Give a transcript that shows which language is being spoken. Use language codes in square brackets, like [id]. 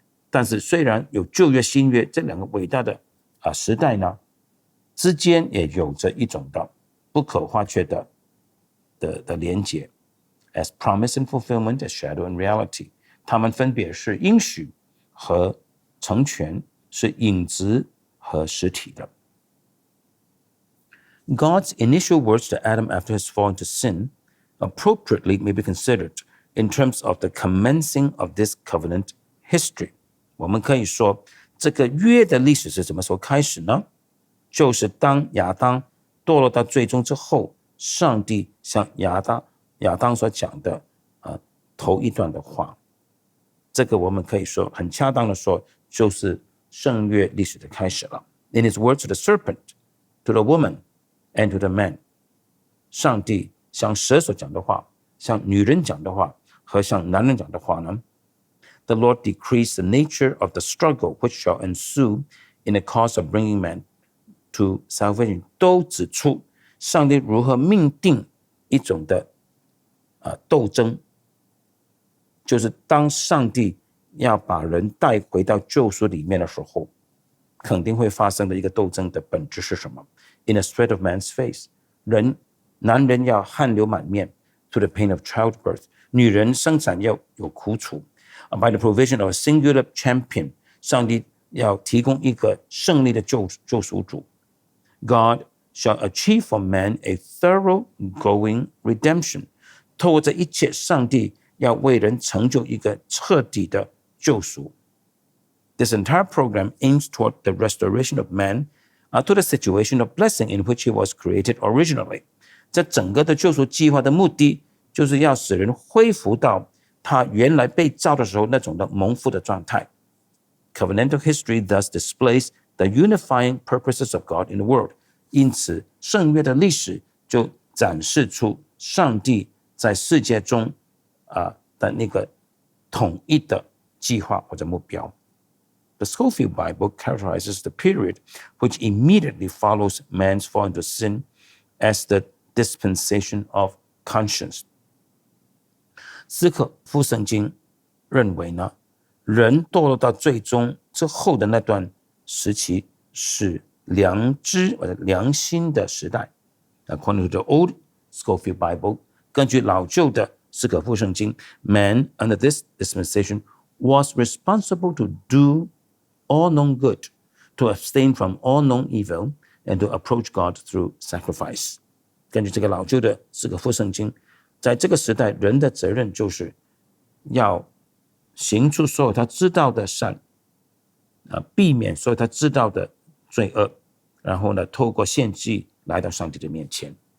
[zh] 但是虽然有旧约新约这两个伟大的时代呢，之间也有着一种的不可或缺的连结。 [en] As promise and fulfillment, as shadow and reality， [zh] 它们分别是应许和成全，是影子和实体的。 [en] God's initial words to Adam after his fall into sin appropriately may be considered in terms of the commencing of this covenant history。 [zh] 我们可以说，这个约的历史是什么时候开始呢？就是当亚当堕落到最终之后，上帝向亚当所讲的头一段的话。这个我们可以说很恰当的说，就是圣约历史的开始了。 [en] In his words to the serpent, to the woman, and to the man， [zh] 上帝向蛇所讲的话，向女人讲的话和向男人讲的话呢， [en] The Lord decrees the nature of the struggle which shall ensue in the cause of bringing man to salvation， [zh] 都指出上帝如何命定一种的斗争，就是当上帝要把人带回到救赎里面的时候，肯定会发生的一个斗争的本质是什么？ [en] In a sweat of man's face， [zh] 男人要汗流满面 [en] to the pain of childbirth， [zh] 女人生产要有苦楚。 [en] By the provision of a singular champion， [zh] 上帝要提供一个胜利的救赎主。 [en] God shall achieve for man a thoroughgoing redemption， [zh] 透过这一切，上帝要为人成就一个彻底的救赎。 [en] This entire program aims toward the restoration of man to the situation of blessing in which he was created originally。 [zh] 这整个的救赎计划的目的，就是要使人恢复到他原来被造的时候那种的蒙福的状态。 [en] Covenantal history thus displays the unifying purposes of God in the world。 [zh] 因此，圣约的历史就展示出上帝在世界中的那个统一的计划或者目标。 [en] The Scofield Bible characterizes the period which immediately follows man's fall into sin as the dispensation of conscience。 [zh] 斯可夫圣经认为呢，人堕落到最终之后的那段时期是良知或者良心的时代。 [en] According to the Old Scofield Bible， [zh] 根据老旧的斯可夫圣经， [en] man under this dispensation was responsible to do all known good, to abstain from all known evil, and to approach God through sacrifice。 [zh] 根据这个老旧的斯可夫圣经，在这个时代，人的责任就是要行出所有他知道的善，避免所有他知道的罪恶，然后呢，透过献祭来到上帝的面前。